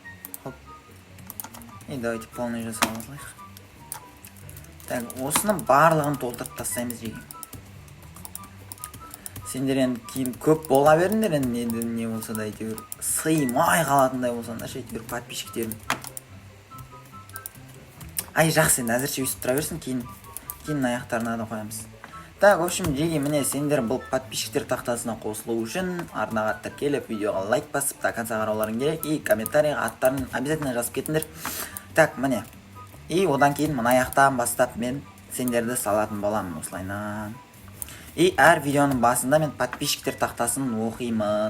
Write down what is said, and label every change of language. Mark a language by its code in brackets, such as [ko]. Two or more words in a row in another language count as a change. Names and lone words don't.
[ru] И давайте полный [kk] жасап алайық. Так, осыны барлығын толтырып тастаймыз жеге. Сендер енді кейін көп бола беріңдер, енді не болса да әйтеуір сыймай қалатындай болсаңдар, әйтеуір подписчиктерім. Жақсы, енді әзірше өсіп тұра берсін, кейін аяқтарына да қоямыз. [ru] Так, в общем, [kk] жеге, міне сендер бұл подписчиктер тақтасына қосылу үшін арнаға тіркеліп, видеоға лайк басып, [ru] до конца [kk] қарауларың керек, и комментарийға аттарын обязательно жазып кетіңдер. Так, міне. И одан кейін мына аяқтан бастап мен сендерді салатын боламын осылайнан. И әр видеоның басында мен подписчиктер тақтасын оқимын.